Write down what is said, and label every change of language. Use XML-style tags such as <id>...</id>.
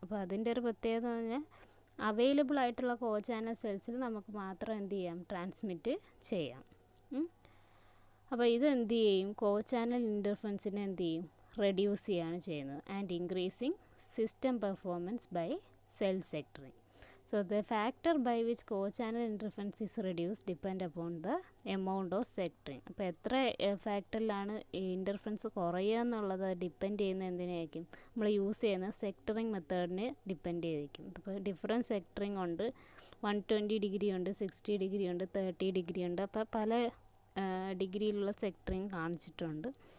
<ml>അപ്പോൾ അതിൻ്റെ ഒരു പ്രത്യേകത എന്ന് പറഞ്ഞാൽ അവൈലബിൾ ആയിട്ടുള്ള കോ ചാനൽ സെൽസിൽ നമുക്ക് മാത്രം എന്ത് ചെയ്യാം? ട്രാൻസ്മിറ്റ് ചെയ്യാം. അപ്പോൾ ഇത് എന്ത് ചെയ്യും? കോ ചാനൽ ഇൻ്റർഫറൻസിനെ എന്ത് ചെയ്യും? റെഡ്യൂസ് ചെയ്യാണ് ചെയ്യുന്നത്.</ml> <en>And increasing system performance by cell sectoring. So the factor by which co-channel interference is reduced depend upon the amount of sectoring.</en> <ml>അപ്പോൾ എത്ര ഫാക്ടറിലാണ് ഇൻ്റർഫറൻസ് കുറയുക എന്നുള്ളത് ഡിപ്പെൻഡ് ചെയ്യുന്ന എന്തിനായിരിക്കും? നമ്മൾ യൂസ് ചെയ്യുന്ന സെക്ടറിങ് മെത്തേഡിനെ ഡിപ്പെൻഡ് ചെയ്തിരിക്കും. അപ്പോൾ ഡിഫറെൻറ്റ് സെക്ടറിങ് ഉണ്ട്. 120 ഡിഗ്രി ഉണ്ട്, 60 ഡിഗ്രി ഉണ്ട്, 30 ഡിഗ്രി ഉണ്ട്. അപ്പോൾ പല ഡിഗ്രിയിലുള്ള സെക്ടറിങ് കാണിച്ചിട്ടുണ്ട്.</ml>